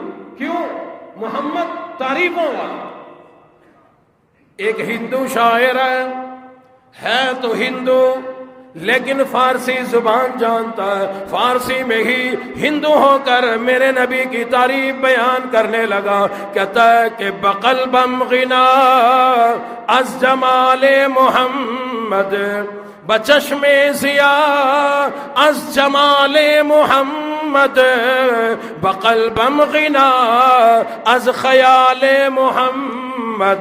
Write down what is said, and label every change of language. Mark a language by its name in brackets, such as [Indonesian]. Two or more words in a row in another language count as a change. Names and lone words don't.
[Urdu] کیوں؟ محمد تعریفوں والا. ایک ہندو شاعر ہے تو ہندو لیکن فارسی زبان جانتا ہے، فارسی میں ہی ہندو ہو کر میرے نبی کی تعریف بیان کرنے لگا. کہتا ہے کہ [Persian] بقلبم غنا از جمال محمد، بچشم ضیاء از جمال محمد، بقلبم غنا از خیال محمد.